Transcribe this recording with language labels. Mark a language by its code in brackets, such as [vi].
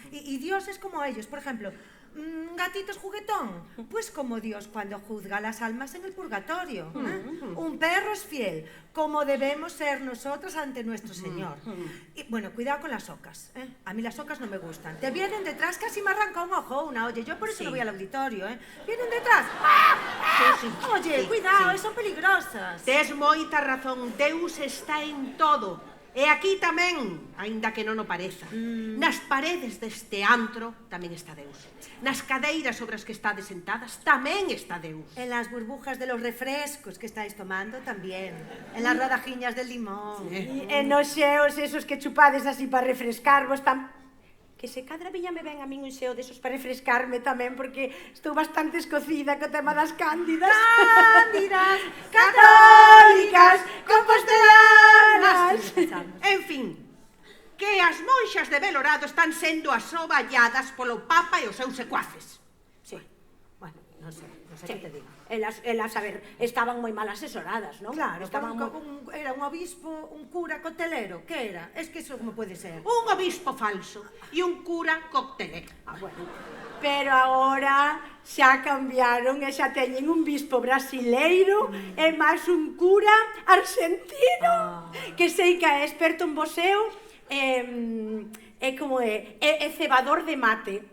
[es] Y Dios es como ellos, por ejemplo, gatitos juguetón, pues como Dios cuando juzga a las almas en el purgatorio. Un perro es fiel, como debemos ser nosotras ante nuestro Señor. Y bueno, cuidado con las ocas, ¿eh? A mí las ocas no me gustan. Te vienen detrás, casi me arranca un ojo una, oye, yo por eso no voy al auditorio, ¿eh? Vienen detrás. Oye, cuidado, son peligrosas. [gl] Tes moita razón, Deus está en todo. E aquí tamén, aínda que non o pareza, nas paredes deste antro tamén está Deus. Nas cadeiras sobre as que estades sentadas tamén está Deus. [es] En las burbujas de los refrescos que estáis tomando también. En las rodajiñas de limón. [gl] En os xeos esos que chupades así para refrescarvos que se cadra viña me ven a min un xeo desos para refrescarme tamén, porque estou bastante escocida co tema das cándidas. Cándidas, católicas, compostelanas. En fin, que as monxas de Belorado están sendo asoballadas polo Papa e os seus secuaces. [es] Sí, bueno, no sé qué te digo. [gl] Elas, a ver, estaban moi mal asesoradas, non? [es] Claro, estaban era un obispo, un cura coctelero, que era? Es que eso como puede ser. [gl] Un obispo falso e un cura coctelero. Bueno, pero agora xa cambiaron e xa teñen un bispo brasileiro e máis un cura argentino que sei que é experto en boxeo é como é cebador de mate.